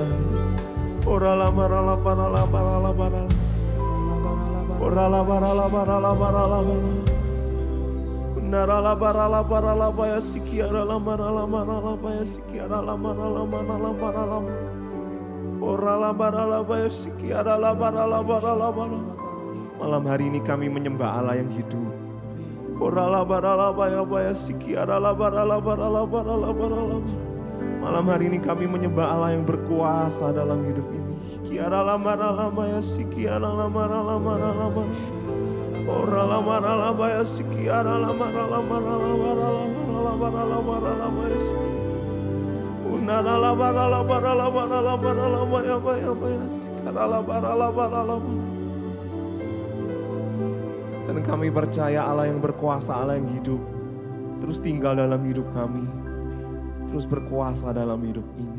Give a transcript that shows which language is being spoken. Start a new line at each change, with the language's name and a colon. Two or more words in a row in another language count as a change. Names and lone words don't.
Indonesian: Orala barala barala barala barala. Orala barala barala barala barala. Narala barala barala baya sikiara la marala marala baya sikiara la marala marala marala. Orala barala baya sikiara la barala barala barala. Malam hari ini kami menyembah Allah yang hidup. Orala barala baya baya sikiara la barala barala barala barala. Malam hari ini kami menyembah Allah yang berkuasa dalam hidup ini. Kiara la marala baya sikiara la marala marala marala. Orala marala baya sikiara la marala marala marala marala marala marala baya sikiara. Unarala barala barala barala barala baya baya baya sikiara la barala barala barala. Dan kami percaya Allah yang berkuasa, Allah yang hidup, terus tinggal dalam hidup kami, terus berkuasa dalam hidup ini.